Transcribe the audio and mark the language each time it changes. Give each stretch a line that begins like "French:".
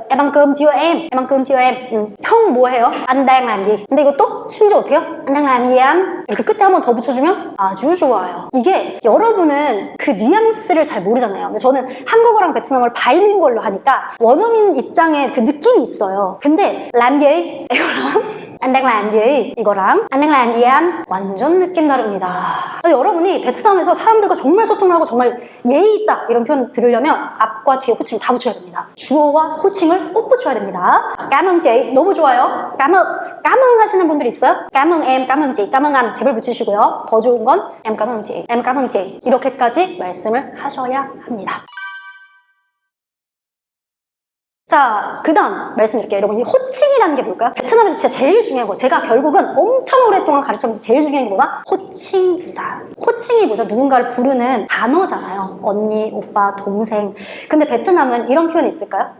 Vietnamese: em ăn cơm chưa em? em ăn cơm chưa em?
Korean: 형 뭐 해요?
Vietnamese: anh đang làm gì?
Korean: 근데 이것도 심지어 어떻게 해요?
Vietnamese: anh đang làm gì em?
Korean: 이렇게 끝에 한 번 더 붙여주면 아주 좋아요. 이게 여러분은 그 뉘앙스를 잘 모르잖아요. 근데 저는 한국어랑 베트남어를 바이링구얼로 하니까 원어민 입장에 그 느낌이 있어요. 근데
Vietnamese: làm gì?
Korean: 이거랑
Vietnamese: anh đang làm gì? 이거랑 anh đang làm gì em?
Korean: 완전 느낌 다릅니다. 여러분이 베트남에서 사람들과 정말 소통을 하고 정말 예의 있다 이런 표현 들으려면 앞과 뒤에 호칭 다 붙여야 됩니다. 주어와 호칭을 꼭 붙여야 됩니다.
Vietnamese: cảm ơn chị
Korean: 너무 좋아요. cảm ơn 하시는 분들 있어요?
Vietnamese: cảm ơn em, cảm ơn chị, cảm ơn anh
Korean: 제발 붙이시고요. 더 좋은 건
Vietnamese: em cảm ơn chị, em cảm ơn chị
Korean: 이렇게까지 말씀을 하셔야 합니다. 자, 그 다음 말씀드릴게요. 여러분, 이 호칭이라는 게 뭘까요? 베트남에서 진짜 제일 중요한 거, 제가 결국은 엄청 오랫동안 가르쳤는데 제일 중요한 게 뭐다? 호칭이다. 호칭이 뭐죠? 누군가를 부르는 단어잖아요. 언니, 오빠, 동생. 근데 베트남은 이런 표현이 있을까요?